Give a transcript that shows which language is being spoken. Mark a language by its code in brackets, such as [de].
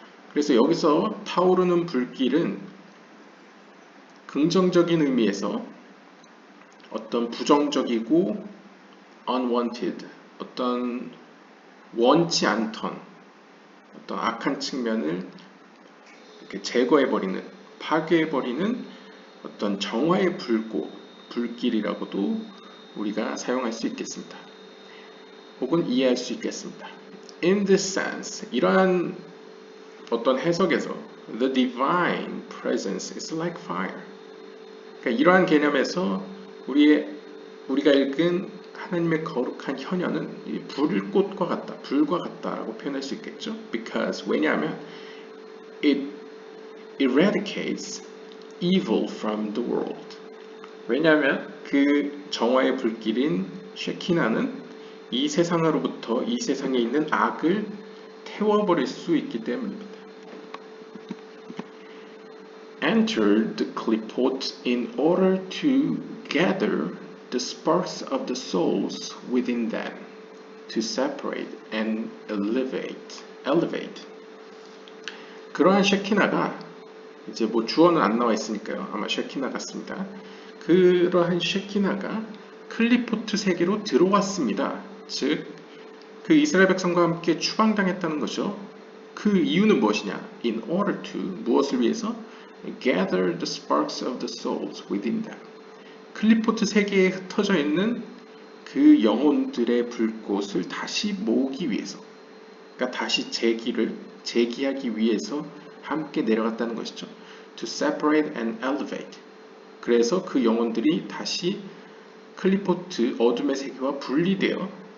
[ko] 그래서 여기서 타오르는 불길은 긍정적인 의미에서 어떤 부정적이고 unwanted, 어떤 원치 않던 어떤 악한 측면을 이렇게 제거해버리는, 파괴해버리는 어떤 정화의 불길이라고도 우리가 사용할 수 있겠습니다. 혹은 이해할 수 있겠습니다. [en] In this sense, [ko] 이러한 어떤 해석에서 [en] the divine presence is like fire. [ko] 그러니까 이러한 개념에서 우리가 읽은 하나님의 거룩한 현현은 불꽃과 같다, 불과 같다라고 표현할 수 있겠죠. [en] Because [ko] 왜냐하면 [en] it eradicates evil from the world. [ko] 왜냐하면 그 정화의 불길인 쉐키나는 이 세상으로부터 이 세상에 있는 악을 태워버릴 수 있기 때문입니다. [en] Entered the Klipot in order to gather the sparks of the souls within them, to separate and elevate. [ko] 그러한 쉐키나가 이제 뭐 주어는 안 나와 있으니까요. 아마 쉐키나 같습니다. 그러한 쉐키나가 클리포트 세계로 들어왔습니다. 즉, 그 이스라엘 백성과 함께 추방당했다는 것이죠. 그 이유는 무엇이냐? [en] In order to, [ko] 무엇을 위해서? [en] Gather the sparks of the souls within them. [ko] 클리포트 세계에 흩어져 있는 그 영혼들의 불꽃을 다시 모으기 위해서, 그러니까 다시 재기하기 위해서 함께 내려갔다는 것이죠. [en] To separate and elevate. [ko] 그래서 그 영혼들이 다시 클리포트 어둠의 세계와 분리되어